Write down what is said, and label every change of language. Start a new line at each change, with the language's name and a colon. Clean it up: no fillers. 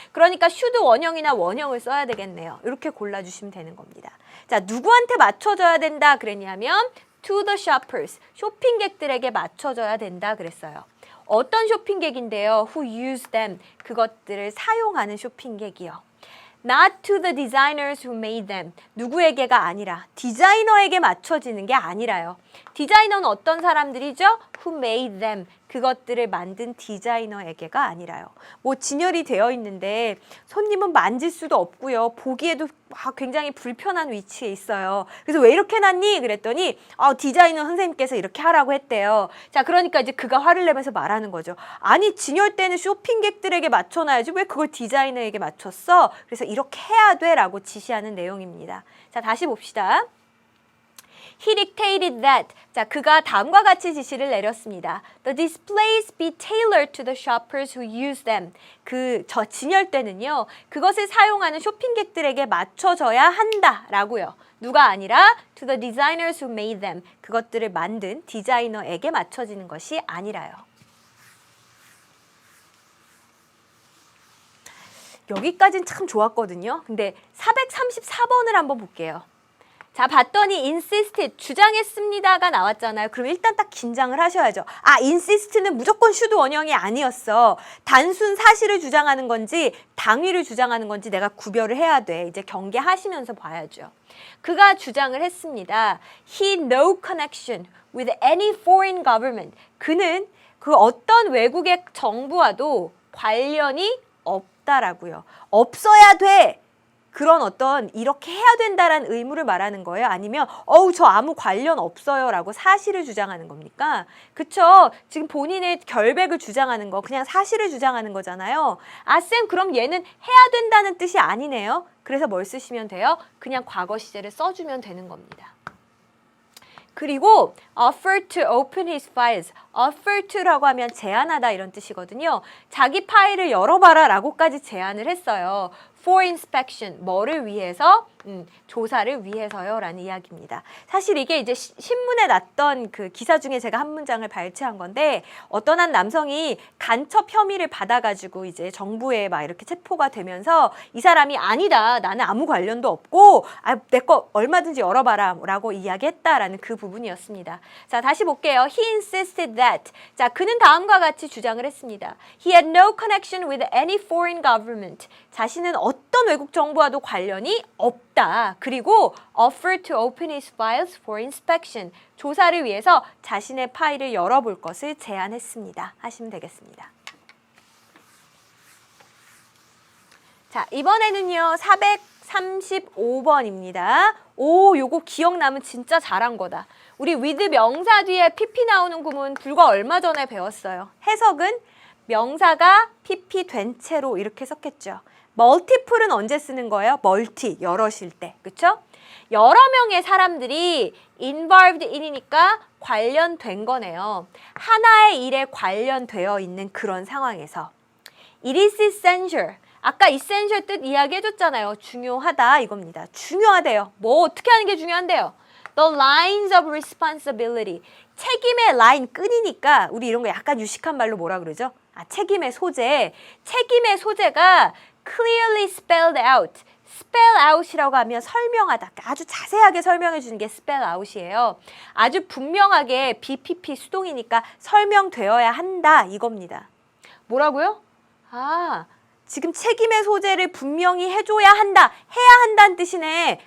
Korean: 그러니까 should 원형이나 원형을 써야 되겠네요. 이렇게 골라주시면 되는 겁니다. 자, 누구한테 맞춰줘야 된다 그랬냐면
English: to the shoppers,
Korean: 쇼핑객들에게 맞춰줘야 된다 그랬어요. 어떤 쇼핑객인데요?
English: Who use them,
Korean: 그것들을 사용하는 쇼핑객이요.
English: Not to the designers who made them,
Korean: 누구에게가 아니라 디자이너에게 맞춰지는 게 아니라요. 디자이너는 어떤 사람들이죠?
English: Who made them,
Korean: 그것들을 만든 디자이너에게가 아니라요. 뭐 진열이 되어 있는데 손님은 만질 수도 없고요. 보기에도 굉장히 불편한 위치에 있어요. 그래서 왜 이렇게 놨니? 그랬더니 디자이너 선생님께서 이렇게 하라고 했대요. 자, 그러니까 이제 그가 화를 내면서 말하는 거죠. 아니, 진열대는 쇼핑객들에게 맞춰놔야지 왜 그걸 디자이너에게 맞췄어? 그래서 이렇게 해야 돼 라고 지시하는 내용입니다. 자, 다시 봅시다.
English: He dictated that.
Korean: 자, 그가 다음과 같이 지시를 내렸습니다.
English: The displays be tailored to the shoppers who use them.
Korean: 저 진열대는요, 그것을 사용하는 쇼핑객들에게 맞춰져야 한다라고요. 누가 아니라
English: to the designers who made them.
Korean: 그것들을 만든 디자이너에게 맞춰지는 것이 아니라요. 여기까지는 참 좋았거든요. 근데 434번을 한번 볼게요. 자, 봤더니 insisted, 주장했습니다가 나왔잖아요. 그럼 일단 딱 긴장을 하셔야죠. 아, insist는 무조건 should 원형이 아니었어. 단순 사실을 주장하는 건지 당위를 주장하는 건지 내가 구별을 해야 돼. 이제 경계하시면서 봐야죠. 그가 주장을 했습니다.
English: He no connection with any foreign government.
Korean: 그는 그 어떤 외국의 정부와도 관련이 없다라고요. 없어야 돼. 그런 어떤 이렇게 해야 된다라는 의무를 말하는 거예요? 아니면 저 아무 관련 없어요 라고 사실을 주장하는 겁니까? 그쵸? 지금 본인의 결백을 주장하는 거 그냥 사실을 주장하는 거잖아요. 아, 쌤 그럼 얘는 해야 된다는 뜻이 아니네요. 그래서 뭘 쓰시면 돼요? 그냥 과거 시제를 써주면 되는 겁니다.
English: 그리고 offer to open his files.
Korean: offer to라고 하면 제안하다 이런 뜻이거든요. 자기 파일을 열어봐라 라고까지 제안을 했어요.
English: for inspection.
Korean: 뭐를 위해서? 조사를 위해서요 라는 이야기입니다. 사실 이게 이제 신문에 났던 그 기사 중에 제가 한 문장을 발췌한 건데 어떤 한 남성이 간첩 혐의를 받아가지고 이제 정부에 막 이렇게 체포가 되면서 이 사람이 아니다. 나는 아무 관련도 없고 내 거 얼마든지 열어봐라 라고 이야기했다라는 그 부분이었습니다. 자, 다시 볼게요.
English: He insisted that.
Korean: 자, 그는 다음과 같이 주장을 했습니다.
English: He had no connection with any foreign government.
Korean: 자신은 어떤 외국 정부와도 관련이 없다.
English: 그리고 offer to open his files for inspection.
Korean: 조사를 위해서 자신의 파일을 열어볼 것을 제안했습니다. 하시면 되겠습니다. 자, 이번에는요. 435번입니다. 요거 기억나면 진짜 잘한 거다. 우리 with 명사 뒤에 pp 나오는 구문 불과 얼마 전에 배웠어요. 해석은 명사가 pp 된 채로 이렇게 썼겠죠. multiple은 언제 쓰는 거예요? multi, 여럿일 때. 그쵸? 여러 명의 사람들이 involved in이니까 관련된 거네요. 하나의 일에 관련되어 있는 그런 상황에서.
English: It is essential.
Korean: 아까 essential 뜻 이야기해줬잖아요. 중요하다 이겁니다. 중요하대요. 뭐 어떻게 하는 게 중요한데요?
English: The lines of responsibility.
Korean: 책임의 라인 끈이니까 우리 이런 거 약간 유식한 말로 뭐라 그러죠? 책임의 소재. 책임의 소재가
English: clearly spelled out.
Korean: spell out이라고 하면 설명하다. 아주 자세하게 설명해 주는 게 spell out이에요. 아주 분명하게 BPP 수동이니까 설명되어야 한다 이겁니다. 뭐라고요? 지금 책임의 소재를 분명히 해줘야 한다, 해야 한다는 뜻이네.